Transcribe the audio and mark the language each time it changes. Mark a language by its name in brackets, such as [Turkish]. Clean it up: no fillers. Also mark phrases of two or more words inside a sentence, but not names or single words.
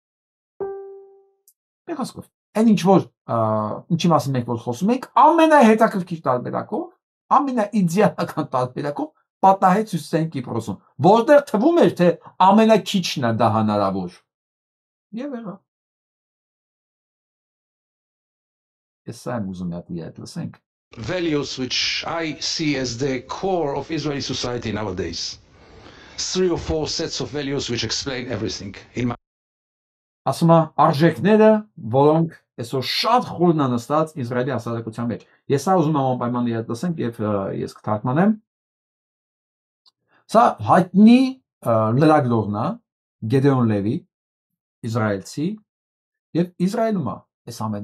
[Armenian] Եղածքով, այն ինչ որ ինչի մասին մենք որ խոսում ենք, ամենահետաքրքիր տարբերակով, ամենաիդեալական տարբերակով պատահեց Հյուսիսային Կիպրոսում, որտեղ թվում էր, թե ամենաքիչն է դա հնարավոր։ Եվ եղավ։ Ես սա եմ ուզում այդ լսենք։ [English] Values which I see as the core of Israeli society nowadays. 3 or 4 sets of values which explain everything. [Armenian] Ասում է արժեքները, որոնք այսօր շատ խորն են նստած Իսրայելի հասարակության մեջ։ Ես սա ուզում եմ անպայման իհայտ լսենք եւ ես կթարգմանեմ։ Սա հայտնի լրագրողն է Գեդեոն Լևի, իսրայելցի, եւ Իսրայելում է այս ամեն